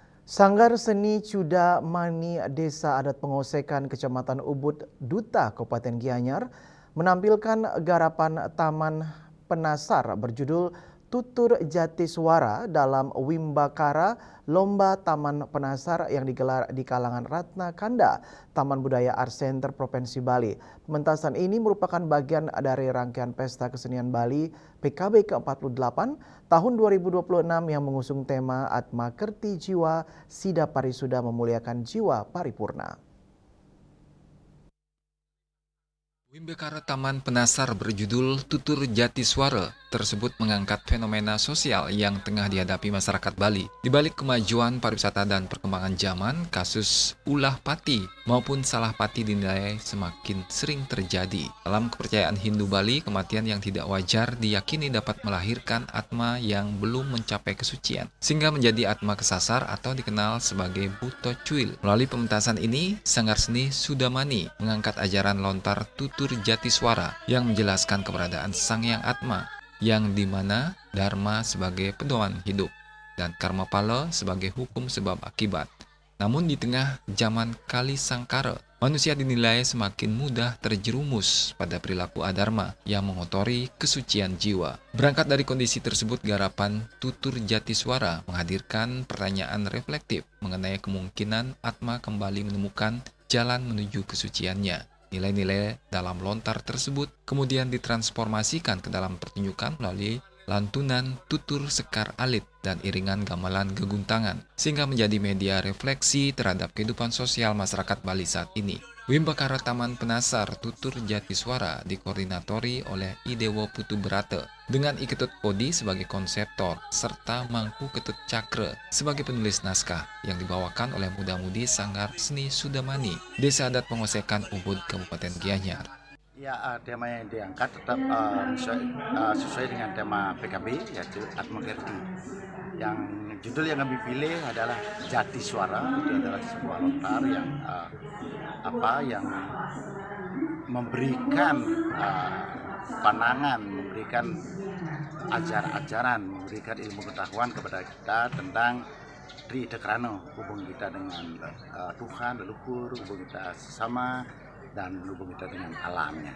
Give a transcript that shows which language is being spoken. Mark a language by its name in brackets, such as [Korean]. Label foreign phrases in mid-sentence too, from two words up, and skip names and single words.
[Indonesian] Sanggar Seni Cuda Mani Desa Adat Pengosekan Kecamatan Ubud Duta Kabupaten Gianyar menampilkan garapan Taman Penasar berjudul Tutur Jati Suara dalam Wimbakara Lomba Taman Penasar yang digelar di kalangan Ratna Kanda, Taman Budaya Art Center Provinsi Bali. Pementasan ini merupakan bagian dari rangkaian Pesta Kesenian Bali PKB ke-48 tahun 2026 yang mengusung tema Atma Kerti Jiwa Sida Parisuda Memuliakan Jiwa Paripurna. Wimbakara Taman Penasar berjudul Tutur Jati Suara tersebut mengangkat fenomena sosial yang tengah dihadapi masyarakat Bali. Di balik kemajuan pariwisata dan perkembangan zaman, kasus ulah pati maupun salah pati dinilai semakin sering terjadi. Dalam kepercayaan Hindu Bali, kematian yang tidak wajar diyakini dapat melahirkan atma yang belum mencapai kesucian, sehingga menjadi atma kesasar atau dikenal sebagai Buto Cuil. Melalui pementasan ini, Sanggar Seni Sudamani mengangkat ajaran lontar Tutur Jati Suara yang menjelaskan keberadaan Sang Yang Atma, yang dimana Dharma sebagai pedoman hidup dan Karma Pala sebagai hukum sebab akibat. Namun di tengah zaman Kali Sangkara, manusia dinilai semakin mudah terjerumus pada perilaku adharma yang mengotori kesucian jiwa. Berangkat dari kondisi tersebut, garapan Tutur Jati Suara menghadirkan pertanyaan reflektif mengenai kemungkinan Atma kembali menemukan jalan menuju kesuciannya. Nilai-nilai dalam lontar tersebut kemudian ditransformasikan ke dalam pertunjukan melalui lantunan tutur sekar alit dan iringan gamelan geguntangan, sehingga menjadi media refleksi terhadap kehidupan sosial masyarakat Bali saat ini. Wimbakara Taman Penasar Tutur Jati Suara dikoordinatori oleh Idewo Putu Berata dengan Iketut Kodi sebagai konseptor serta Mangku Ketut Cakra sebagai penulis naskah yang dibawakan oleh muda-mudi Sanggar Seni Sudamani, Desa Adat Pengosekan Ubud, Kabupaten Gianyar. Ya, tema yang diangkat tetap sesuai dengan tema PKB, yaitu Atma Kerti. Yang judul yang kami pilih adalah Jati Suara. Itu adalah sebuah lontar yang memberikan pandangan, memberikan ajaran, memberikan ilmu pengetahuan kepada kita tentang Tri Dekrano, hubungan kita dengan Tuhan, leluhur, hubungan kita sesama, dan hubungan kita dengan alamnya.